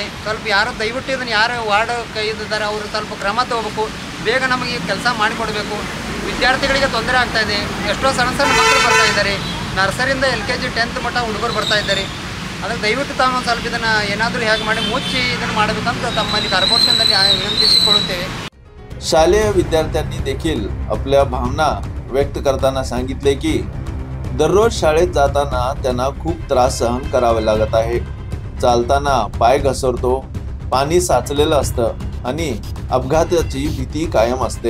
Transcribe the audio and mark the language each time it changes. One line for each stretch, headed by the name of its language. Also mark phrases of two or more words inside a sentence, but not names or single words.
Kannada: ಸ್ವಲ್ಪ ಯಾರು ದಯವಿಟ್ಟು ಇದನ್ನು ಯಾರು ವಾರ್ಡ್ ಕೈದಿದ್ದಾರೆ ಅವರು ಸ್ವಲ್ಪ ಕ್ರಮ ತಗೋಬೇಕು. ಬೇಗ ನಮಗೆ ಕೆಲಸ ಮಾಡಿಕೊಡ್ಬೇಕು. ವಿದ್ಯಾರ್ಥಿಗಳಿಗೆ ತೊಂದರೆ ಆಗ್ತಾ ಇದೆ. ಎಷ್ಟೋ ಸಣ್ಣ ಸಣ್ಣ ಮಕ್ಕಳು ಬರ್ತಾ ಇದ್ದಾರೆ, ನರ್ಸರಿಯಿಂದ LKG 10th ಮಟ್ಟ ಹುಡುಗರು ಬರ್ತಾ ಇದ್ದಾರೆ. ಅದಕ್ಕೆ ದಯವಿಟ್ಟು ತಾವು ಒಂದು ಸ್ವಲ್ಪ ಇದನ್ನು ಏನಾದರೂ ಹೇಗೆ ಮಾಡಿ ಮುಚ್ಚಿ ಇದನ್ನು ಮಾಡಬೇಕಂತ ತಮ್ಮಲ್ಲಿ ಕಾರ್ಪೊರೇಷನ್ನಲ್ಲಿ ವಿನಂತಿಸಿಕೊಳ್ಳುತ್ತೇವೆ.
Marathi: शालेय विद्यार्थ्यांनी देखील आपल्या भावना व्यक्त करताना सांगितले की दररोज शाळेत जाताना त्यांना खूप त्रास सहन करावे लागत आहे. चालताना पाय घसरतो, पाणी साचलेलं असतं आणि अपघाताची भीती कायम असते.